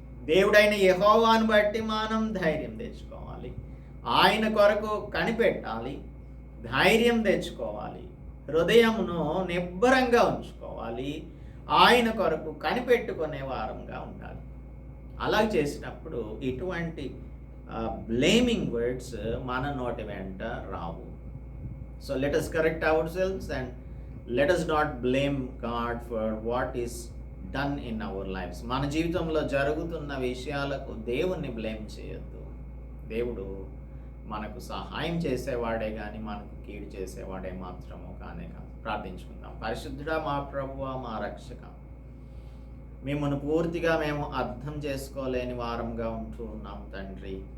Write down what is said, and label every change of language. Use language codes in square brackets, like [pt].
[te] దేవుడైన యెహోవాను బట్టి మనం ధైర్యం తెచ్చుకోవాలి, ఆయన కొరకు కనిపెట్టాలి, ధైర్యం తెచ్చుకోవాలి, హృదయమును నిబ్బరంగా ఉంచుకోవాలి, ఆయన కొరకు కనిపెట్టుకునే వారంగా ఉండాలి. అలా చేసినప్పుడు ఇటువంటి [en] blaming words [te] మన నోటి వెంట రావు. [en] So let us correct ourselves and let us not blame God for what is done in our lives. [te] మన జీవితంలో జరుగుతున్న విషయాలకు దేవుణ్ణి బ్లేమ్ చేయొద్దు. దేవుడు మనకు సహాయం చేసేవాడే కానీ మనకు కీడు చేసేవాడే మాత్రము కానే కాదు. ప్రార్థించుకుందాం. పరిశుద్ధుడా మా ప్రభువా మా రక్షక, మిమ్మల్ని పూర్తిగా మేము అర్థం చేసుకోలేని వారంగా ఉంటూ ఉన్నాం తండ్రి.